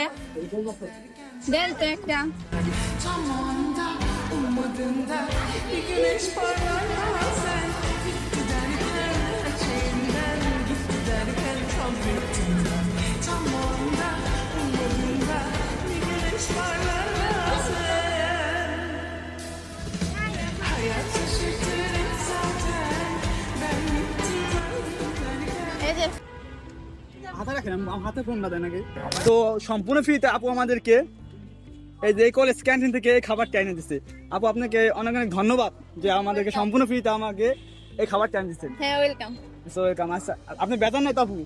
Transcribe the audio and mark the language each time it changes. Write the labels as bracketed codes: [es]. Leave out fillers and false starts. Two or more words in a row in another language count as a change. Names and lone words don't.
[bn] দেন তো একটা। [tr] Tam anda ummadığında bir güneş parlar bazen Gitti derken her şeyinden gitti derken tam bittiğinden Tam anda ummadığında bir güneş parlar bazen Hayat şaşırtır zaten ben gittim derken [bn] এই যে হাতে রাখেন, আমার হাতে ফোনটা দেন আগে। তো সম্পূর্ণ ফ্রিতে আপু আমাদেরকে এই যে কলেজ ক্যান্টিন থেকে এই খাবারটা এনে দিচ্ছে। আপু, আপনাকে অনেক অনেক ধন্যবাদ যে আমাদেরকে সম্পূর্ণ ফ্রিতে আমাকে এই খাবারটা এনে দিচ্ছেন। হ্যাঁ, ওয়েলকাম। [en] so welcome. [bn] আচ্ছা, আপনি বেতন নাই তো আপু?